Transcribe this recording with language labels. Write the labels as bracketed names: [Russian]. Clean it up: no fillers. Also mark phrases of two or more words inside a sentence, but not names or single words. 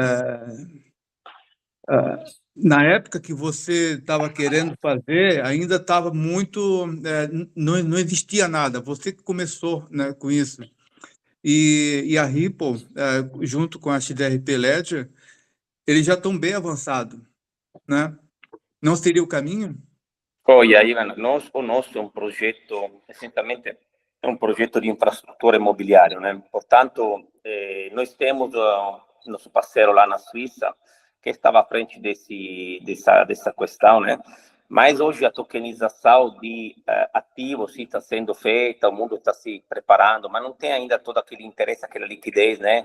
[Portuguese] Na época que você estava querendo fazer, ainda estava muito, não existia nada. Você que começou, né, com isso. E a Ripple, junto com a XRP Ledger, eles já estão bem avançados, né? Não seria o caminho? [Italian] Poi, Ivan, o nostro è un progetto, essenzialmente è un progetto di infrastruttura immobiliare, [Portuguese] né? Portanto, nós temos nosso parceiro lá na Suíça, que estava à frente dessa questão, né? Mas hoje a tokenização de ativos está sendo feita, o mundo está se preparando, mas não tem ainda todo aquele interesse, aquela liquidez, né?